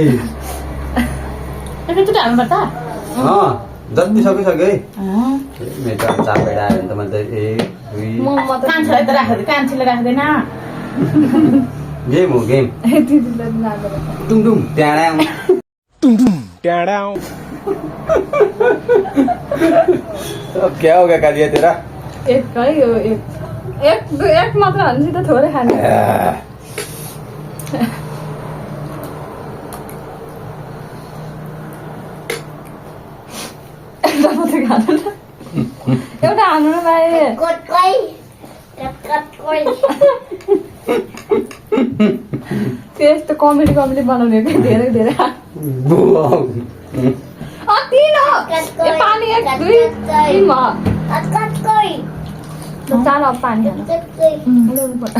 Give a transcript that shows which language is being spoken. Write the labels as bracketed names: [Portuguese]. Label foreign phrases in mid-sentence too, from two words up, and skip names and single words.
[Nepali] एकचोटि हाल्नुपर्छ जति सक्यो सक्यो है अँ। मेरो त 4 बाइट आयो भने त मैले त 1 2 म त कान्छीलाई त राख्दैन कान्छीले राख्दैन गेम हो गेम दिदीलाई लाग्दैन टुङटुङ ट्याडा [Hindi] क्या हो गया कालिया तेरा [Nepali] एक है यो एक मात्र हाल्नु त थोरै खाने एउटा मात्रै खानु न एउटा हाल्नु न भाइ त्यस्तो कमेडी बनाउने कि धेरै धेरै तीन हो ए पानी 1 2 3 हो चार अब पानी हाल्नु ल्याउनु पर्छ